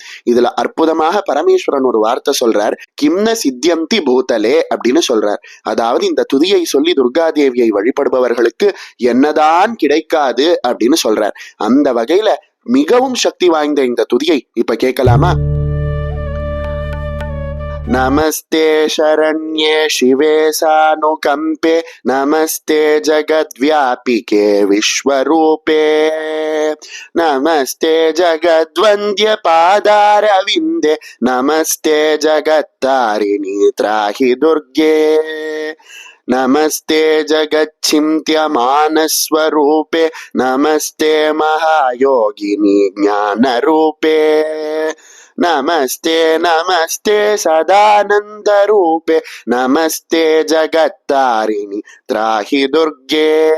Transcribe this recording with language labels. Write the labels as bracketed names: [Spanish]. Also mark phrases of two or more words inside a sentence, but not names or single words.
[Tamil] இதுல அற்புதமாக பரமேஸ்வரன் ஒரு வார்த்தை சொல்றார், [Sanskrit] किंन सिध्यन्ति भूतले [Tamil] அப்படின்னு சொல்றார். அதாவது இந்த துதியை சொல்லி துர்கா தேவியை வழிபடுபவர்களுக்கு என்னதான் கிடைக்காது அப்படின்னு சொல்றார். அந்த வகையில மிகவும் சக்தி வாய்ந்த இந்த துதியை இப்ப கேட்கலாமா? [Sanskrit] நமஸ்தே शरण्ये शिवे सानुकंपे नमस्ते जगद्व्यापिके विश्वरूपे नमस्ते जगद्वन्द्य पादारविन्दे नमस्ते जगत्तारिणी त्राहि दुर्गे नमस्ते जगच्चिन्त्यमानस्वरूपे नमस्ते महायोगिनी ज्ञानरूपे नमस्ते नमस्ते सदानंद रूपे नमस्ते जगत्तारिणी त्राहि दुर्गे